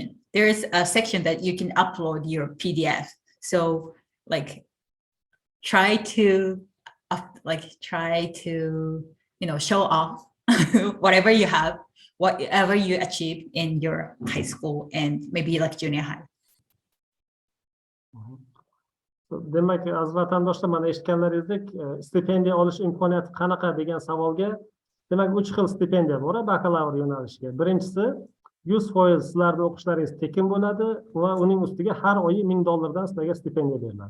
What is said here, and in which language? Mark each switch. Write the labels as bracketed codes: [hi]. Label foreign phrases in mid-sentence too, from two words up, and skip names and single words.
[en] There is a section that you can upload your PDF. So try to show off whatever you have, whatever you achieve in your high school and maybe junior high. [uz] Demak, aziz vatandoshlar, mana eshitganlaringizdek, stipendiya olish imkoniyati qanaqa degan savolga, demak 3 xil stipendiya bor bakalavr yo'nalishiga. Birinchisi 100% sizlarning o'qishlaringiz tekin bo'ladi va uning ustiga har oyi $1000 dan sizlarga stipendiya beriladi.